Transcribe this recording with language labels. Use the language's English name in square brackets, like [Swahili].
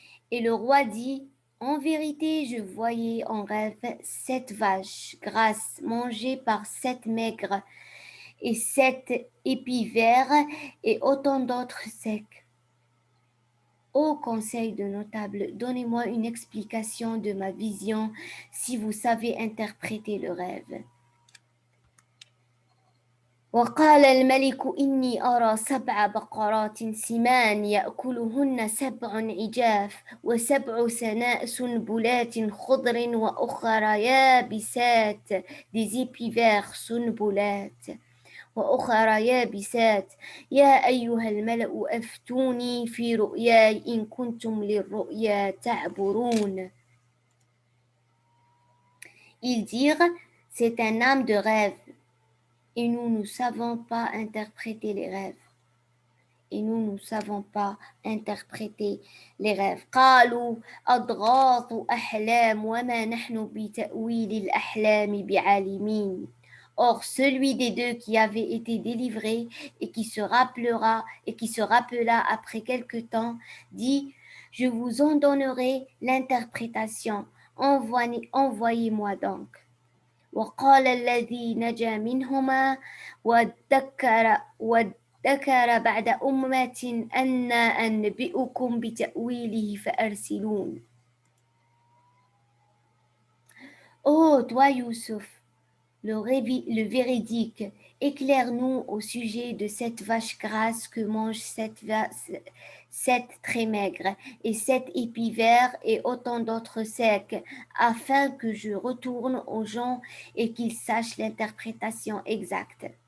[French] Et le roi dit, en vérité, je voyais en rêve 7 vaches grasses mangées par 7 maigres et 7 épis verts et autant d'autres secs. Ô conseil de notable, donnez-moi une explication de ma vision si vous savez interpréter le rêve. [Arabic] وقال الملك إني أرى 7 بقرات سمان يأكلهن 7 عجاف و7 سنبلات خضر وأخرى يابسات [French] des épis verts [Arabic] سنبلات وأخرى يابسات يا أيها الملأ أفتوني في رؤياي إن كنتم للرؤيا تعبرون. [French] Ils dirent, c'est un âme de rêve. Et nous ne savons pas interpréter les rêves. Et nous ne savons pas interpréter les rêves. [Arabic] قالوا أضغاث أحلام وما نحن بتأويل الأحلام بعالمين. [French] Or, celui des deux qui avait été délivré et qui se rappela après quelque temps, dit, je vous en donnerai l'interprétation. Envoyez-moi donc. [Arabic] وقال الذي نجا منهما وادكر بعد أمة أنا أنبئكم بتأويله فأرسلون. [French] Ô toi Youssouf, le véridique, éclaire-nous au sujet de cette vache grasse que mangent 7 très maigres et 7 épis verts et autant d'autres secs, afin que je retourne aux gens et qu'ils sachent l'interprétation exacte.